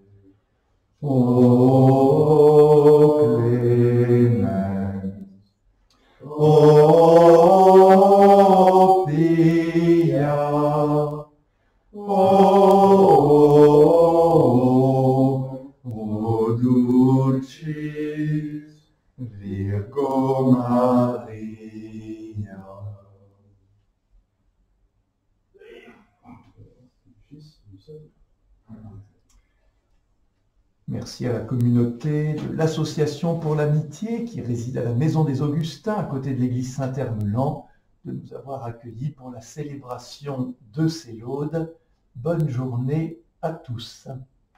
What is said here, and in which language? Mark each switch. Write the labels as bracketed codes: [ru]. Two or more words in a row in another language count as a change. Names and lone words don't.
[la] O clemens, o pia, o dulcis Virgo Maria. [fr] Fils du Seul. Merci à la communauté de l'Association pour l'Amitié qui réside à la Maison des Augustins à côté de l'église Saint-Hermelan de nous avoir accueillis pour la célébration de ces laudes Bonne journée à tous.